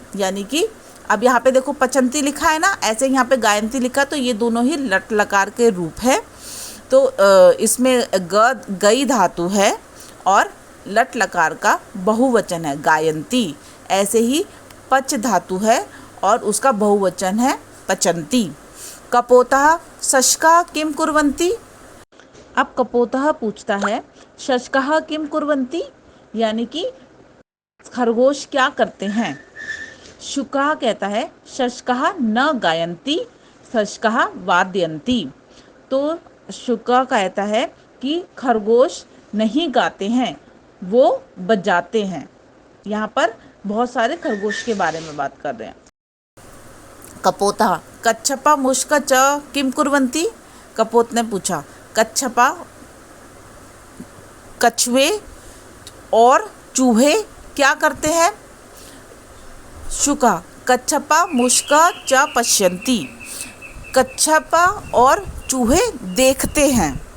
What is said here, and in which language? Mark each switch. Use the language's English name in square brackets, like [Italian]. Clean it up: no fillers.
[Hindi] यानी कि अब यहाँ पे देखो पचंती लिखा है ना, ऐसे यहाँ पे गायंती लिखा, तो ये दोनों ही लट लकार के रूप है। तो इसमें गई धातु है और लट लकार का बहुवचन है गायंती। ऐसे ही पच धातु है और उसका बहुवचन है पचंती। [Sanskrit] कपोतः शशका किम कुर्वन्ति। [Hindi] अब कपोतः पूछता है [Sanskrit] शशका किम कुर्वन्ति, [Hindi] यानी कि खरगोश क्या करते हैं। शुका कहता है [Sanskrit] शशका न गायन्ति, शशका वादयन्ति। [Hindi] तो शुका कहता है कि खरगोश नहीं गाते हैं, वो बजाते हैं। यहाँ पर बहुत सारे खरगोश के बारे में बात कर रहे हैं। [Sanskrit] कपोतः कच्छपा मुष्क च किम कुर्वन्ति। [Hindi] कपोत ने पूछा कच्छपा कछुए और चूहे क्या करते हैं। [Sanskrit] शुका कच्छपा मुष्क च पश्यन्ति, [Hindi] कच्छपा और चूहे देखते हैं।